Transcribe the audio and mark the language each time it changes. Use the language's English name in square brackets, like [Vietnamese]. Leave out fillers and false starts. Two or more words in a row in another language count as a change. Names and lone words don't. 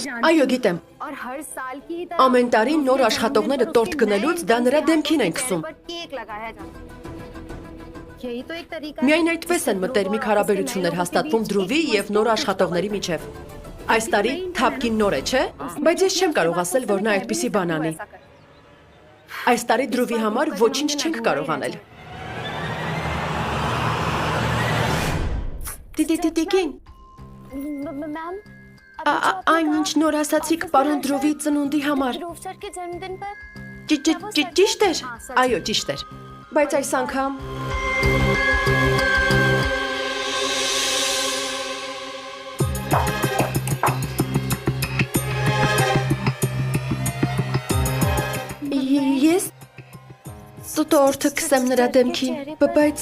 [Armenian] Այո, գիտեմ։ Ամեն տարի նոր աշխատողները տորտ գնելուց դա նրա դեմքին են քսում։ Միայն այդպես են մտերմիկ հարաբերություններ հաստատվում Դրուվի եւ նոր աշխատողների միջև։ Այս տարի թափքին նոր է, չէ՞։ Բայց ես չեմ կարող ասել, որ նա այդպիսի բան անի։ Այս տարի Դրուվի համար ոչինչ չենք կարող անել։ Տիկին, मैम այն ինչ նոր ասացիք պարոն Դրովի ծնունդի համար։ [Hindi] ध्रुव सर के जन्मदिन पर [Armenian] Ճիշտ էր։ Այո, ճիշտ էր։ Բայց այս անգամ Ես տորթը կսեմ նրա դեմքին, բայց